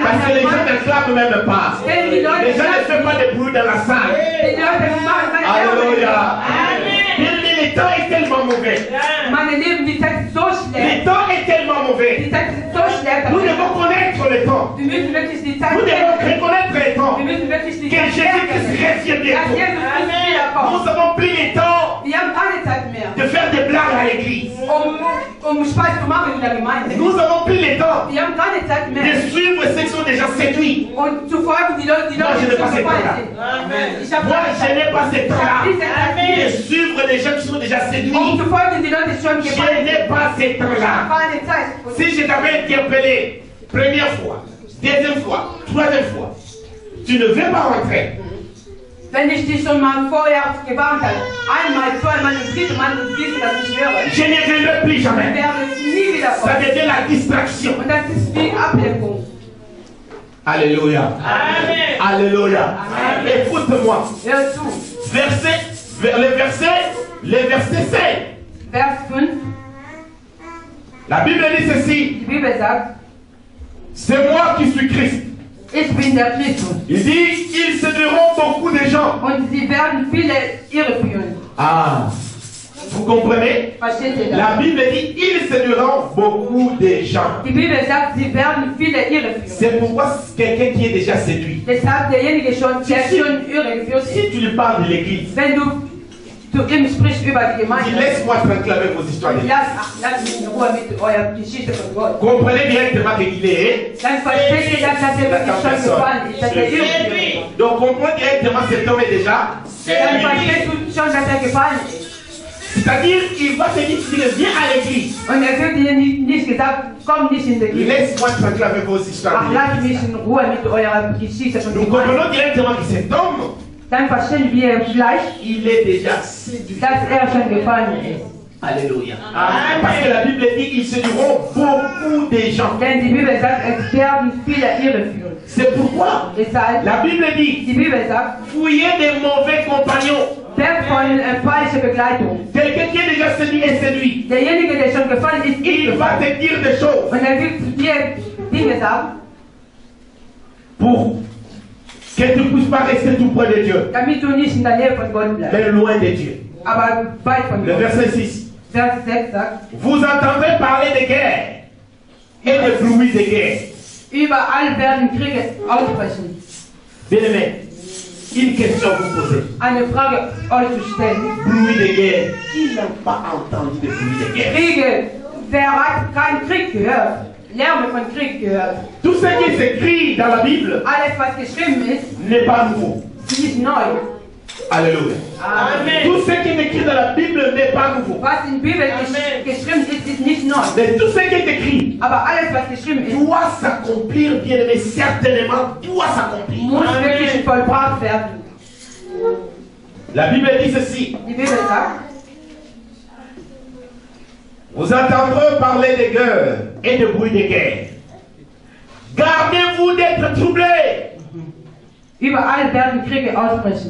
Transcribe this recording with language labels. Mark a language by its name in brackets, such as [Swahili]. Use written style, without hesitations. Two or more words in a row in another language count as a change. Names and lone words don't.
[French] Parce que les gens [German] mehr [French] ne clament même pas. [German] Denn die Leute [French] Les gens ne font pas de bruit dans la salle. [German] Die Leute machen keine [French] Alléluia. Amen. Le temps est tellement mauvais. [German] Meine Lieben, die Zeit ist so schlecht. [French] Le temps est tellement mauvais. [German] Die Zeit ist so schlecht. [French] Nous devons connaître le temps. [German] Wir müssen wirklich die Zeit [French] Nous devons [German] kennen. [French] reconnaître le temps. [German] Wir müssen wirklich die [French] Que [German] Zeit [French] Jésus-Christ [German] kennen. [French] revient [German] Dass [French] bientôt. [German] Jesus Christus wiederkommt. [French] Nous avons plus le temps [German] Wir haben keine Zeit mehr, [French] de faire des blagues à l'église. [German] um Spaß zu machen in der Gemeinde. [French] Nous avons plus le temps [German] Wir haben keine Zeit [French] de [German] mehr. [French] suivre ceux qui sont déjà séduits. [German] Und zu folgen die Leute, die [French] Moi, je [German] Leute, [French] n'ai [German] die [French] pas [German] schon [French] cette [German] gefallen [French] temps-là. [German] sind. Ich habe [French] Moi, [German] keine [French] je [German] Zeit. [French] n'ai pas ce temps-là [German] Diese Zeit [French] de [German] nicht. [French] suivre les gens qui sont déjà séduits. [German] Um zu folgen die Leute, die schon [French] Je [German] gefallen [French] n'ai [German] sind. [French] pas ce temps-là. [German] Keine Zeit. [French] Si je t'avais interpellé première fois, deuxième fois, troisième fois, tu ne veux pas rentrer. [German] Wenn ich dich schon mal vorher gewarnt habe, einmal, zweimal, das dritte Mal, und siehst du, dass ich höre, [French] Je ne viendrai plus [German] dann [French] jamais. [German] werde ich nie wieder [French] Ça [German] kommen. [French] devient la distraction. [German] Und das ist wie Ablenkung. [French] Alléluia. Alléluia. Écoute-moi. [German] Hör zu. [French] Le verset 5. [German] Vers 5, [French] La Bible dit ceci. [German] die Bibel sagt, [French] C'est moi qui suis Christ. [German] ich bin der Christus. [French] Il dit, ils séduiront beaucoup de gens. [German] Und sie werden viele irreführen. [French] Ah, vous comprenez? [German] Versteht ihr das? [French] La Bible dit, ils séduiront beaucoup de gens. [German] Die Bibel sagt, sie werden viele irreführen. [French] C'est pourquoi quelqu'un qui est déjà séduit, [German] Deshalb derjenige schon, der schon irregeführt ist, [French] si tu lui parles de l'église, [German] wenn du zu ihm sprichst über die [French] dis [German] Gemeinde, [French] laisse-moi tranquille avec vos histoires d'église. [German] lass mich in Ruhe mit eurer Geschichte von Gott. [French] Comprenez directement qu'il est. [German] Dann versteht ihr, dass er wirklich schon gefallen ist, dass er irreführt. [French] Donc comprends directement cet homme est déjà [German] Dann [French] séduit. [German] verstehst du schon, dass er gefallen ist. [French] C'est-à-dire qu'il va te dire, s'il viens à l'église, [German] Und er wird dir nicht gesagt, komm nicht in die Kirche. [French] laisse-moi tranquille avec vos histoires [German] Ach, lasst [French] d'église. [German] mich in Ruhe mit eurer Geschichte von [French] Nous [German] Gemeinde. [French] comprenons directement que cet homme, [German] Dann verstehen wir gleich, [French] il est déjà séduit. [German] dass er schon gefallen ist. [French] Alléluia. Parce que la Bible dit qu'ils séduiront beaucoup de gens. [German] Denn die Bibel sagt, es werden viele irreführen. [French] C'est pourquoi [German] Deshalb, [French] la Bible dit, [German] die Bibel sagt, [French] fouillez des mauvais compagnons. [German] weg von falscher Begleitung. [French] Quelqu'un qui est déjà séduit est séduit. [German] Derjenige, der schon gefallen ist, ist [French] Il va [German] gefallen. [French] te dire des choses [German] Und er wird zu dir Dinge sagen, [French] pour que tu ne puisses pas rester tout près de Dieu, [German] damit du nicht in der Nähe von Gott bleibst, [French] mais loin de Dieu. [German] aber weit von [French] Le [German] Gott. [French] verset 6. [German] Vers 6 sagt, [French] Vous entendrez parler de guerre et de bruit de guerre. [German] überall werden Kriege ausbrechen. [French] Bien-aimé, une question à vous poser. [German] Eine Frage euch zu stellen. [French] Bruit de guerre. Qui n'a pas entendu de bruit de guerre? [German] Kriege, wer hat keinen Krieg gehört? Lärme von Krieg gehört. [French] Tout ce qui s'écrit dans la Bible [German] Alles, was geschrieben ist, [French] n'est pas nouveau. [German] ist nicht neu. [French] Alléluia. Amen. Tout ce qui est écrit dans la Bible n'est pas nouveau. [German] Was in der Bibel geschrieben ist, ist nicht neu. [French] Mais tout ce qui est écrit [German] Aber alles, was geschrieben ist, [French] doit s'accomplir, bien aimé, certainement doit s'accomplir. [German] muss wirklich vollbracht werden. [French] La Bible dit ceci. [German] Die Bibel sagt, [French] Vous entendrez parler de guerre et de bruit de guerre. Gardez-vous d'être troublés. [German] überall werden Kriege ausbrechen.